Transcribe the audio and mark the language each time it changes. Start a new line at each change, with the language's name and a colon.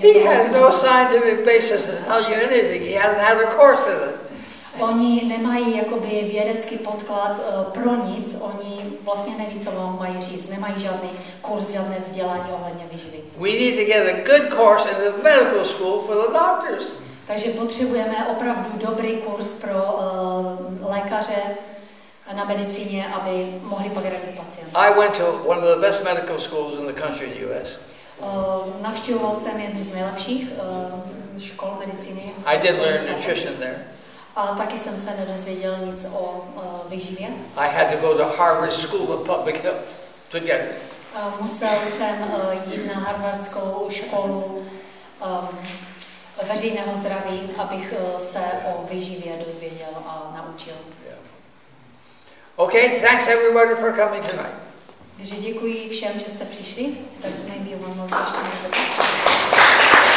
English: He has no scientific basis to tell you anything. He hasn't had a course in it.
Czech: Oni nemají jakoby vědecký podklad pro nic, oni vlastně neví, co vám mají říct, nemají žádný kurz, žádné vzdělání ohledně výživy.
English: We need to get a good course in the medical school for the doctors.
Czech: Takže potřebujeme opravdu dobrý kurz pro lékaře na medicíně, aby mohli pak radit pacienty.
English: I went to one of the best medical schools in the country, the US.
Czech: Navštěvoval jsem jednu z nejlepších škol medicíny.
English: I did learn nutrition there.
Czech: A taky jsem se nedozvěděl nic o výživě.
English: I had to go to Harvard School of Public Health to get it.
Czech: Musel jsem jít na harvardskou školu veřejného zdraví, abych se o výživě dozvěděl a naučil.
English: Okay, thanks everybody for coming tonight.
Czech: Takže děkuji všem, že jste přišli.
English: There's maybe one more question.